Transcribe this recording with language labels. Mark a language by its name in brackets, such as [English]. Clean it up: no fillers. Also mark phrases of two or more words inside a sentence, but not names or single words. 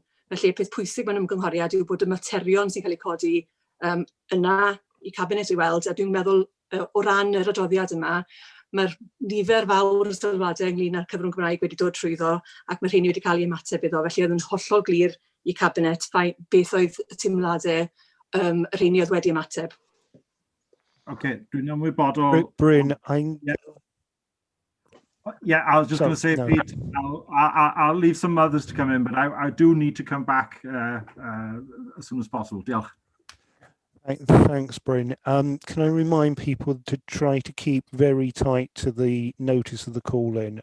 [Welsh] Felly, peth pwysig mewn ymgynghoriad yw bod y materion sy'n cael eu codi yna i cabinet i weld, a dwi'n meddwl o ran yr adroddiad yma, mae'r nifer fawr o sylwadau ynglyn â'r cyfrwng Gymraeg wedi dod trwyddo ac mae rheini wedi cael ei ymateb iddo. Felly oedd yn hollol glir i cabinet beth oedd y teimladau rheini oedd wedi ymateb. Okay, dwi'n ymwybodol... Bryn, [English] Yeah, I was just going to say, Pete, I'll leave some others to come in, but I do need to come back as soon as possible. [Welsh] Diolch. [English] Thanks, Bryn. Can I remind people to try to keep very tight to the notice of the call-in?